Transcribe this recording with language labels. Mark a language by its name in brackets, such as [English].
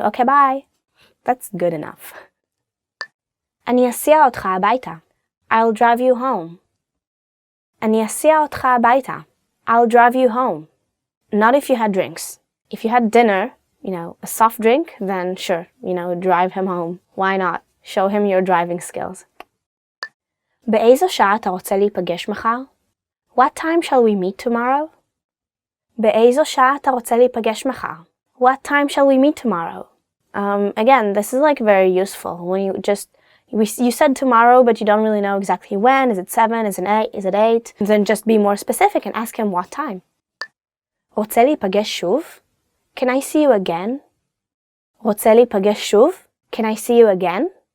[English] Okay, bye. That's good enough. [Hebrew] אני אסיע אותך הביתה. [English] I'll drive you home. [Hebrew] אני אסיע אותך הביתה. [English] I'll drive you home. Not if you had drinks. If you had dinner, a soft drink, then sure, drive him home. Why not? Show him your driving skills. [Hebrew] באיזו שעה אתה רוצה להיפגש מחר? [English] What time shall we meet tomorrow? [Hebrew] באיזו שעה אתה רוצה להיפגש מחר? [English] What time shall we meet tomorrow? Again, this is like very useful when you said tomorrow, but you don't really know exactly when. Is it 7? Is it 8? Then just be more specific and ask him what time. [Hebrew] רוצה להיפגש שוב? [English] Can I see you again? [Hebrew] רוצה להיפגש שוב? [English] Can I see you again?